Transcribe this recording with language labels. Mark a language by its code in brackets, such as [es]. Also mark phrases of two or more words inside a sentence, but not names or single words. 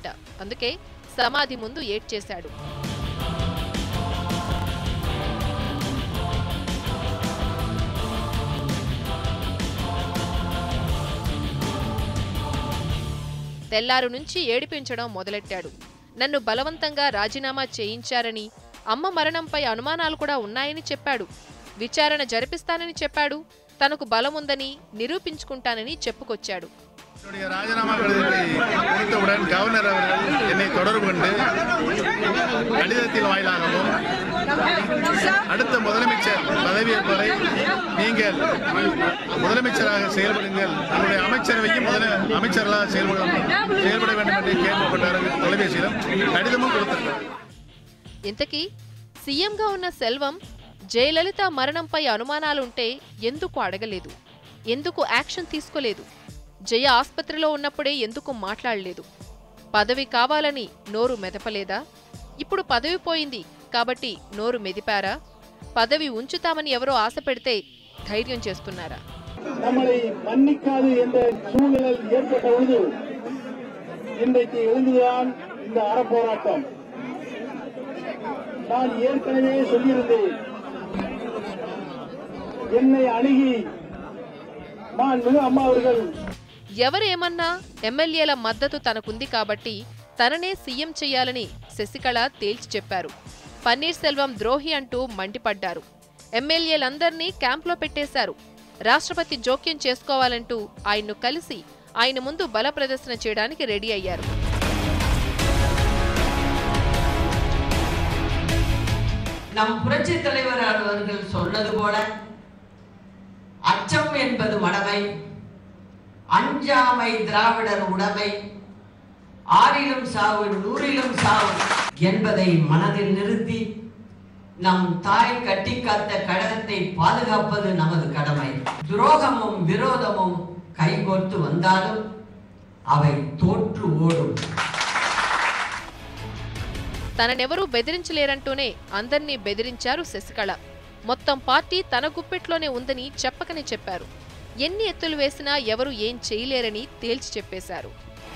[te] అందుకే సమాధి ముందు ఏడ్చేశాడు. తెల్లారు నుంచి ఏడిపించడం మొదలెట్టాడు. నన్ను బలవంతంగా రాజీనామా చేయించారని, అమ్మ మరణంపై అనుమానాలు కూడా ఉన్నాయని చెప్పాడు. విచారణ జరిపిస్తానని చెప్పాడు. తనకు బలముందని நிரூபிச்சுకుంటానని చెప్పుకొచ్చాడు. [ta] ராஜினாமா கொடுத்தவுடன் கவர்னர் அவர்கள் என்னை தொடர்பு கொண்டு கடிதத்தின் வாயிலாகவும் அடுத்த முதலமைச்சர் பதவியேற்பு வரை நீங்கள் முதலமைச்சராக செயல்படுங்கள், உங்களுடைய அமைச்சரவையும் அமைச்சர்களாக செயல்பட வேண்டும் என்று கேட்கப்பட்டார்கள். தொலைபேசியிலும் கடிதமும் கொடுத்திருக்கிறார். [te] ఇంతకీ సీఎంగా ఉన్న సెల్వం జయలలిత మరణంపై అనుమానాలుంటే ఎందుకు అడగలేదు? ఎందుకు యాక్షన్ తీసుకోలేదు? జయ ఆస్పత్రిలో ఉన్నప్పుడే ఎందుకు మాట్లాడలేదు? పదవి కావాలని నోరు మెదపలేదా? ఇప్పుడు పదవి పోయింది కాబట్టి నోరు మెదిపారా? పదవి ఉంచుతామని ఎవరో ఆశ పెడితే ధైర్యం చేస్తున్నారా? [ta] நம்மளை மன்னிக்காது என்ற சூழல் ஏற்பட்ட பொழுது இன்றைக்கு எழுந்துதான் இந்த அறப்போராட்டம். நான் ஏற்கனவே சொல்லியிருந்தேன், என்னை அணுகி மாண்புமிகு அம்மா அவர்கள் [te] ఎవరేమన్నా ఎమ్మెల్యేల మద్దతు తనకుంది కాబట్టి తననే సీఎం చెయ్యాలని శశికళ తేల్చి చెప్పారు. పన్నీర్ సెల్వం ద్రోహి అంటూ మండిపడ్డారు. ఎమ్మెల్యేలందర్నీ క్యాంప్లో పెట్టేశారు. రాష్ట్రపతి జోక్యం చేసుకోవాలంటూ ఆయన్ను కలిసి ఆయన ముందు బల ప్రదర్శన చేయడానికి రెడీ అయ్యారు. [ta] நம் புரட்சி தலைவர் அவர்கள் சொன்னது போல அச்சம் என்பது மடமை, அஞ்சாமை திராவிடர் உடைமை, ஆறிலும் சாவு நூறிலும் சாவு என்பதை மனதில் நிறுத்தி நம் தாய் கட்டி காத்த கழகத்தை பாதுகாப்பது நமது கடமை. துரோகமும் விரோதமும் கைகோர்த்து வந்தாலும் அவை தோற்று ஓடும். [te] తననెవరూ బెదిరించలేరంటూనే అందర్నీ బెదిరించారు శశికళ. మొత్తం పార్టీ తన గుప్పెట్లోనే ఉందని చెప్పకనే చెప్పారు. ఎన్ని ఎత్తులు వేసినా ఎవరూ ఏం చేయలేరని తేల్చి చెప్పేశారు.